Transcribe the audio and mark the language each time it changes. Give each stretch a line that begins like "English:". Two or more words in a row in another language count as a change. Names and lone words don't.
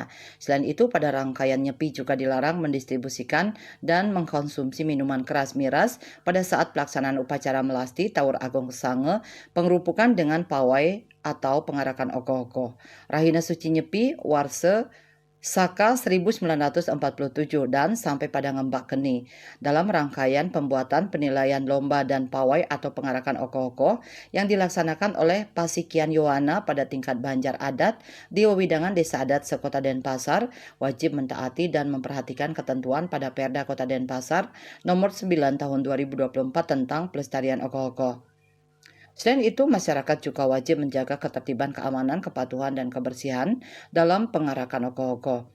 Indonesian: Selain itu, pada rangkaian Nyepi juga dilarang mendistribusikan dan mengkonsumsi minuman keras miras pada saat pelaksanaan upacara melasti, Taur Agung Sange, pengerupukan dengan pawai atau pengarakan ogoh-ogoh. Rahina Suci Nyepi, Warse, Saka 1947 dan sampai pada Ngembak Keni dalam rangkaian pembuatan penilaian lomba dan pawai atau pengarakan ogoh-ogoh yang dilaksanakan oleh Pasikian Yowana pada tingkat Banjar Adat di Wewidangan Desa Adat Sekota Denpasar wajib mentaati dan memperhatikan ketentuan pada Perda Kota Denpasar nomor 9 tahun 2024 tentang pelestarian ogoh-ogoh. Selain itu, masyarakat juga wajib menjaga ketertiban, keamanan, kepatuhan, dan kebersihan dalam pengarakan ogoh-ogoh.